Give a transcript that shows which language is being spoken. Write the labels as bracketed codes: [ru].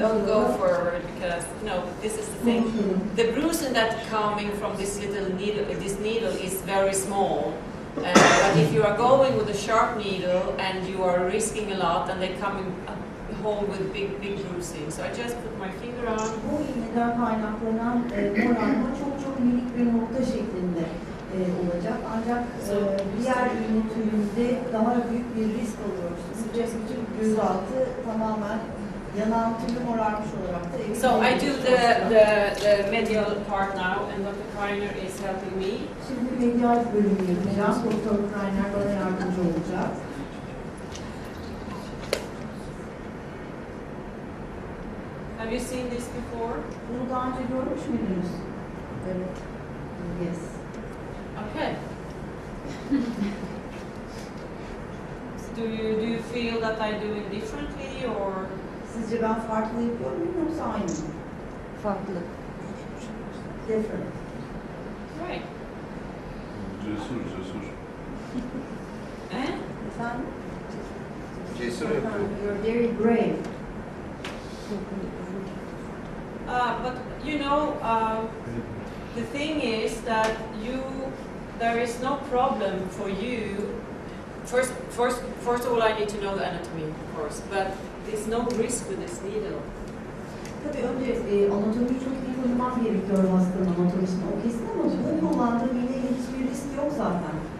[en] Don't go forward because this is the thing. [tr] Konuşalım. [en] The bruising that coming from this little needle, this needle is very small. But if you are going with a sharp needle and you are risking a lot, and they come in home with big bruising. So I just put my finger on. [tr] Bu iğneden kaynaklanan morarma çok minik bir nokta şeklinde olacak. Ancak diğer iğne türünde daha büyük bir risk alıyoruz. Sıcak bütün gözaltı tamamen yanan türlü morarmış olarak da. [en] So I do the medial part now, and Dr. Kreiner is helping me. [tr] Şimdi medial bölümü yapacağım. Doktor Kreiner bana yardımcı olacak. [en] Have you seen this before? [tr] Bunu daha önce görmüş müydünüz? Evet. [en] Yes. Okay. Do you feel that I do it differently or? [tr] Sizce ben farklı yapıyor muyum yoksa aynı mı? Farklı. [en] Different. Okay. [tr] Cesur. Eh? Efendim? Cesur yapıyor. [en] You're very brave. But you know, the thing is that there is no problem for you. First of all, I need to know the anatomy, of course, but there's no risk with this needle. [tr] Tabii önce anatomiyi çok iyi tanımam gerekiyor hastanın anatomisini o kesin ama bu kullandığı iğneyle hiçbir risk yok zaten.